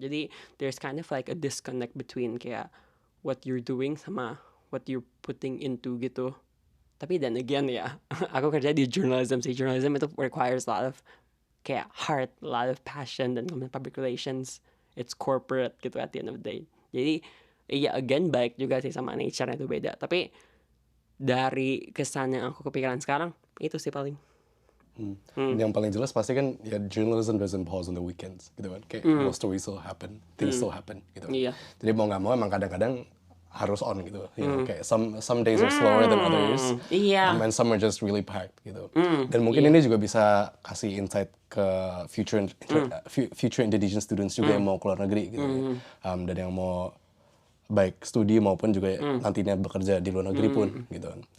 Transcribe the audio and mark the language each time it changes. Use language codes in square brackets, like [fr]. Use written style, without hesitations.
[id] Jadi [en] there's kind of like a disconnect between [id] kayak [en] what you're doing [id] sama [en] what you're putting into [id] gitu. Tapi [en] then again [id] ya, aku kerja di [en] journalism [id] sih. [en] Journalism [id] itu [en] requires a lot of [id] kayak [en] heart, a lot of passion, [id] dan [en] public relations. It's corporate [id] gitu [en] at the end of the day. [id] Jadi [en] again [id] baik juga sih sama nature-nya itu beda. Tapi dari kesan yang aku kepikiran sekarang itu sih paling. Yang paling jelas pasti kan ya [en] journalism doesn't pause on the weekends [id] gitu kan. Kayak [en] more stories still happen, things still happen [id] gitu. Iya. Jadi mau nggak mau emang kadang-kadang harus on gitu. [en] You know, [id] kayak [en] some days are slower than others. [id] Iya. [en] And some are just really packed [id] gitu. Dan mungkin ini juga bisa kasih insight ke [en] future Indonesian students [id] juga yang mau keluar negeri gitu. Dan yang mau baik studi maupun juga nantinya bekerja di luar negeri pun gitu.